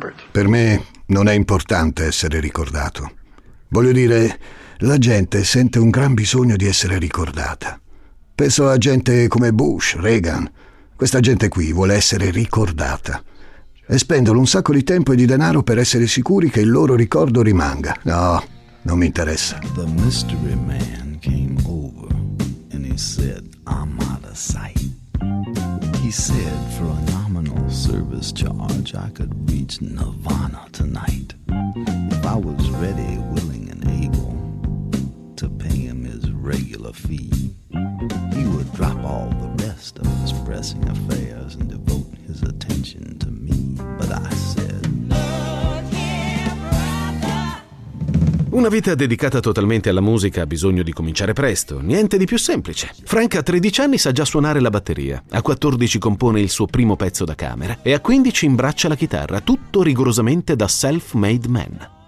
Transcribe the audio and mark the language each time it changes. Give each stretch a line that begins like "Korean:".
Italian: Per me non è importante essere ricordato. Voglio dire, la gente sente un gran bisogno di essere ricordata. Penso a gente come Bush, Reagan. Questa gente qui vuole essere ricordata. E spendono un sacco di tempo e di denaro per essere sicuri che il loro ricordo rimanga. No, non mi interessa.
English: The mystery man came over and he said, I'm out of sight. He said, for a nominal service charge, I could reach Nirvana tonight. If I was ready, willing and able to pay him his regular fee, he would drop all the rest of his pressing affairs and devote his attention to me. But I said,
Italian: una vita dedicata totalmente alla musica ha bisogno di cominciare presto. Niente di più semplice. Frank a 13 anni sa già suonare la batteria. A 14 compone il suo primo pezzo da camera. E a 15 imbraccia la chitarra, tutto rigorosamente da self-made man.